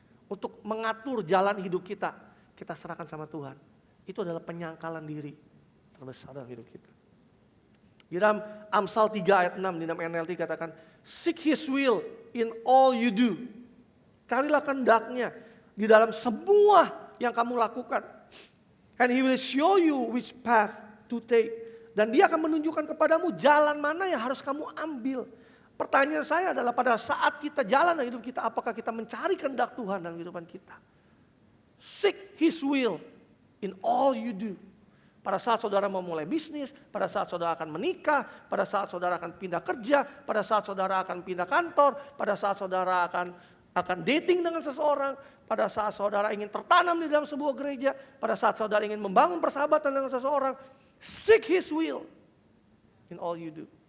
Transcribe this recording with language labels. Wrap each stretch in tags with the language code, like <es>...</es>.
<id>Untuk mengatur jalan hidup kita serahkan sama Tuhan. Itu adalah penyangkalan diri terbesar dalam hidup kita. Di dalam Amsal 3 ayat 6 di dalam NLT katakan,</id> <en>seek His will in all you do.</en> <id>Carilah kehendaknya di dalam semua yang kamu lakukan.</id> <en>And He will show you which path to take.</en> <id>Dan Dia akan menunjukkan kepadamu jalan mana yang harus kamu ambil. Pertanyaan saya adalah pada saat kita jalan dalam hidup kita, apakah kita mencari kehendak Tuhan dalam kehidupan kita?</id> <en>Seek His will in all you do.</en> <id>Pada saat saudara mau mulai bisnis, pada saat saudara akan menikah, pada saat saudara akan pindah kerja, pada saat saudara akan pindah kantor, pada saat saudara akan dating dengan seseorang, pada saat saudara ingin tertanam di dalam sebuah gereja, pada saat saudara ingin membangun persahabatan dengan seseorang,</id> <en>seek His will in all you do.</en>